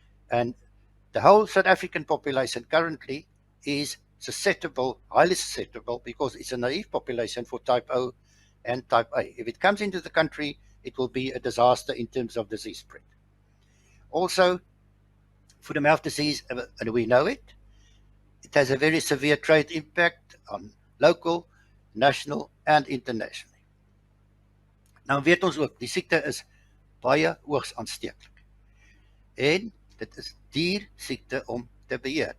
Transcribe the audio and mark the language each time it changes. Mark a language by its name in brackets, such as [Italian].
[English] And the whole South African population currently is susceptible, highly susceptible, because it's a naive population for type O and type A. If it comes into the country, it will be a disaster in terms of disease spread. Also, foot and mouth disease, and we know it, it has a very severe trade impact on local, national and internationally. [Afrikaans] Nou weet ons ook, die siekte is baie hoogs aansteeklik. En dit is duur siekte om te beheer.